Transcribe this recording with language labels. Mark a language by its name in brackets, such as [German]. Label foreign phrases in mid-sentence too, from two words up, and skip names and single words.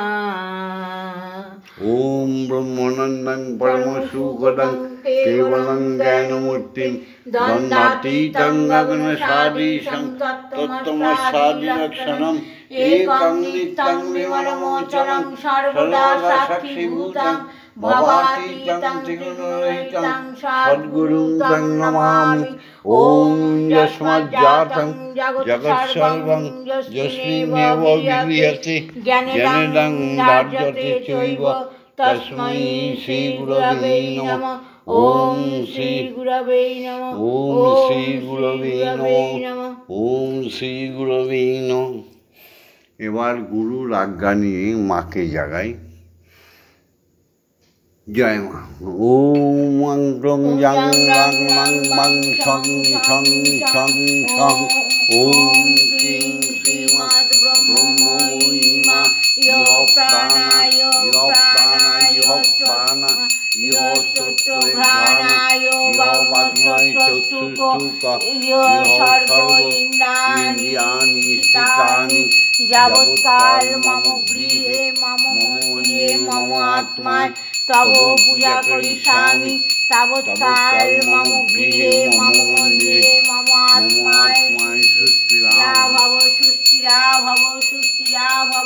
[Sanskrit] ওম ব্রহ্মানন্দং পরমসুখদং কেবলং জ্ঞানমূর্তিং দ্বন্দ্বাতীতং গগনসাদীশং তত্ত্বমস্যাদিলক্ষণম একং নিত্যং বিমলমোচনং সর্বদা সাক্ষীভূতং ভবাতীতং ত্রিগুণরহিতং সদ্গুরুং তং নমামি। ওম যস্মাজ্জাতং জগৎসর্বং যস্মিন্নেব বিলীয়তে জ্ঞানেদং ধার্যতে চৈব তস্मै শ্রী গুরবে নমঃ। ওম শ্রী গুরবে নমঃ ওম শ্রী গুরবে নমঃ ওম শ্রী গুরবে নমঃ। [Bangla] এবার গুরুর আজ্ঞা নিয়ে মাকে জাগাই। জয় মা। [Sanskrit] ওম মন্ত্রং জং রং মং মং ছং ছং ছং ছং। ওম ক্লিং শ্রীমৎ ব্রহ্মময়িমা ইহ প্রাণা ইহ প্রাণা ইহ প্রাণা ইহ চতুর্ঘ্রাণায় সর্ব ইন্দ্রিয়াণি স্থিতানি যাবৎকাল মম গৃহে মম মন্দিরে মম আত্মায় তব পূজা করিষ্যামি তাবৎকাল মম গৃহে মম মন্দিরে মম আত্মায় সুস্থিরা ভব সুস্থিরা ভব সুস্থিরা ভব।